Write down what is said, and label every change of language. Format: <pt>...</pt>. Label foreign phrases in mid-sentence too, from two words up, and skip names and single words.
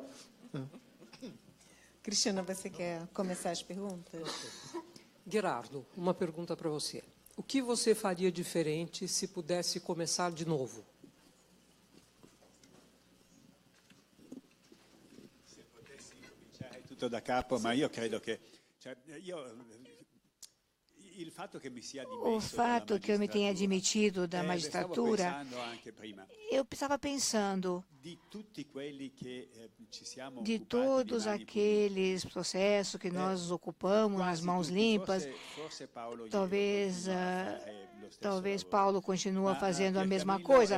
<pt>Cristina, você quer começar as perguntas? Gerardo, uma pergunta para você. O que você faria diferente se pudesse começar de novo?</pt> <it>Se potessi cominciare tutto da capo, ma io credo che</it> <pt>o fato que eu me tenha demitido da magistratura, eu estava pensando de todos aqueles processos que nós ocupamos nas mãos limpas, talvez Paulo continue fazendo a mesma coisa.</pt>